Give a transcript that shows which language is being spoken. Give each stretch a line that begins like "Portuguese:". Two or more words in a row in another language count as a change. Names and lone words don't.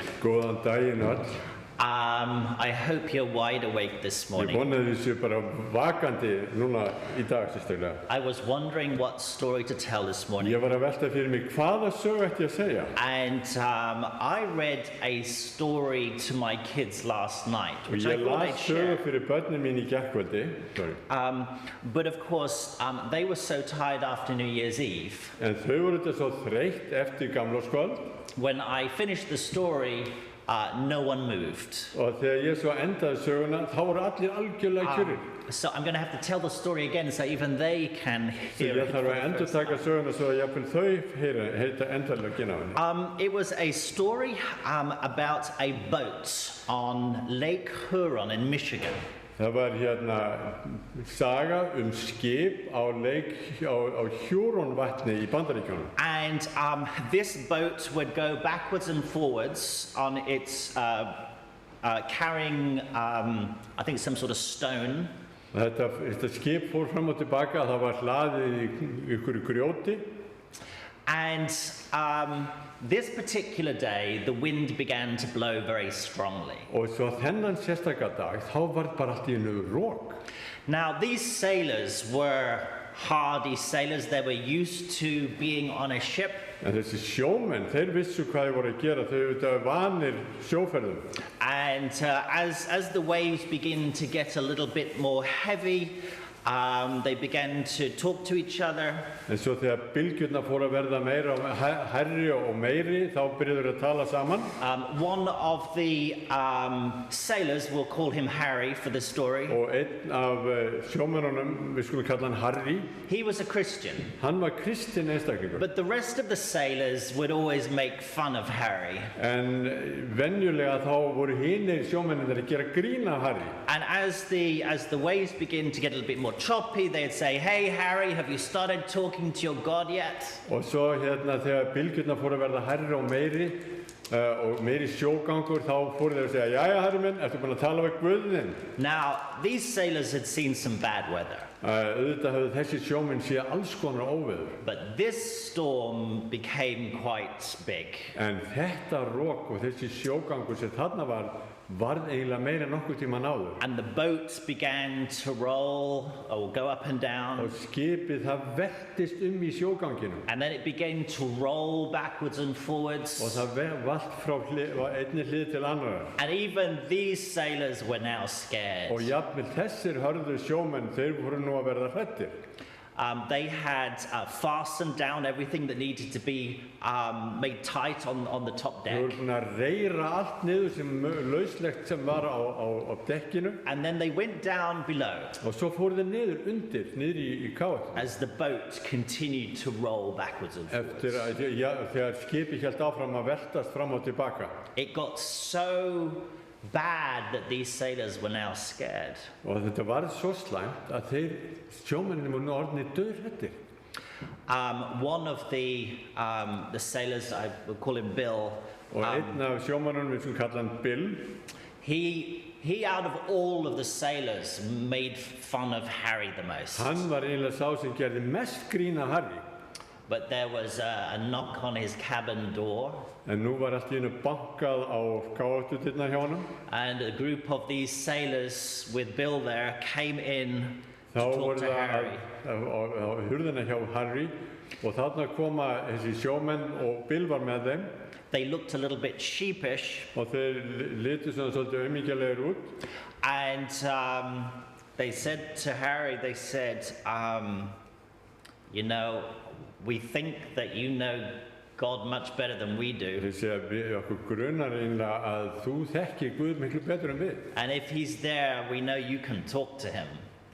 Icelandic: Góðan daginn öll.
English: I hope you're wide awake this
Icelandic: Ég
English: morning.
Icelandic: vona að þið séu bara vakandi núna í dag sérstaklega.
English: I was wondering what story to tell this morning.
Icelandic: Ég var að velta fyrir mig hvaða sögu ætti ég að segja.
English: And I read a story to my kids last night,
Icelandic: Og
English: which I
Icelandic: ég
English: thought
Icelandic: las
English: I'd
Icelandic: sögu
English: share.
Icelandic: fyrir börnin mín í gærkvöldi.
English: But of course, they were so tired after New Year's Eve.
Icelandic: En þau voru þetta svo þreytt eftir gamlárskvöld.
English: When I finished the story, no one moved.
Icelandic: Og þegar ég svo endaði söguna, þá voru allir algjörlega kjurir.
English: So I'm going to have to tell the story again so even they can
Icelandic: Svo
English: hear
Icelandic: ég
English: it.
Icelandic: þarf að endurtaka söguna svo að jafnvel þau heita endurlegin af henni.
English: It was a story about a boat on Lake Huron in Michigan.
Icelandic: Það var saga skip á Huron-vatni í Bandaríkjunum.
English: And this boat would go backwards and forwards on its carrying, I think, some sort of stone.
Icelandic: Þetta skip fór fram og tilbaka, það var hlaðið í ykkur grjóti.
English: And this particular day, the wind began to blow very strongly.
Icelandic: Og svo þennan sérstaka dag, þá var bara allt í einu rok.
English: Now, these sailors were hardy sailors. They were used to being on a ship.
Icelandic: En þessi sjómenn, þeir vissu hvað þeir voru að gera, þau eru vanir sjóferðum.
English: And as the waves begin to get a little bit more heavy, they began to talk to each other.
Icelandic: En svo þegar bylgjurnar fóru að verða meira hærri og meiri, þá byrjuðu þeir að tala saman.
English: One of the sailors, we'll call him Harry for the story.
Icelandic: Og einn af sjómennunum, við skulum kalla hann Harry,
English: He was a Christian,
Icelandic: hann var kristinn einstaklingur.
English: but the rest of the sailors would always make fun of Harry.
Icelandic: En venjulega þá voru hinir sjómennir að gera grín af Harry.
English: And as the waves begin to get a little bit more choppy, they'd say, "Hey Harry, have you started talking to your God yet?"
Icelandic: Og svo þegar bylgjurnar fóru að verða hærri og meiri sjógangur, þá fóru þeir að segja, "Jæja, Harry minn, ertu búin að tala við Guð þinn?"
English: Now, these sailors had seen some bad weather,
Icelandic: Auðvitað höfðu þessi sjómenn séð alls konar óveður.
English: but this storm became quite big.
Icelandic: En þetta rok og þessi sjógangur sem þarna varð eiginlega meira en nokkuð tímann áður.
English: And the boat began to roll or go up and
Icelandic: Og
English: down,
Icelandic: skipið það veltist í sjóganginum.
English: and then it began to roll backwards and
Icelandic: Og
English: forwards.
Icelandic: það valt frá einni hlið til annara.
English: And even these sailors were now scared.
Icelandic: Og jafnvel þessir hörðu sjómenn, þeir voru nú að verða hræddir.
English: They had fastened down everything that needed to be made tight on the top
Icelandic: Þeir
English: deck.
Icelandic: voru búin að reyra allt niður sem lauslegt sem var á dekkinu.
English: And then they went down below
Icelandic: Og svo fóru þeir niður í káet.
English: as the boat continued to roll backwards and
Icelandic: Eftir
English: forwards.
Icelandic: þegar skipið hélt áfram að veltast fram og tilbaka.
English: It got so bad that these sailors were now scared.
Icelandic: Og þetta var svo slæmt að sjómenninni voru nú orðnir dauðhræddir.
English: One of the sailors, I will call him Bill,
Icelandic: Og einn af sjómennunum, við skulum kalla hann Bill,
English: he out of all of the sailors made fun of Harry the most.
Icelandic: hann var eiginlega sá sem gerði mest grín af Harry.
English: But there was a knock on his cabin door,
Icelandic: En nú var allt í einu bankað á káetudyrnar hjá honum.
English: and a group of these sailors with Bill there came in to
Icelandic: Þá
English: talk
Icelandic: voru
English: to
Icelandic: það
English: Harry.
Icelandic: á hurðina hjá Harry og þarna koma þessi sjómenn og Bill var með þeim
English: They looked a little bit sheepish,
Icelandic: og þeir litu svona svolítið aumingjalegir út
English: and they said to Harry, they said, you know, we think that you know God much better than we do.
Icelandic: Þeir segja okkur grunar einlega að þú þekkir Guð miklu betur en við.
English: And if he's there, we know you can talk to him.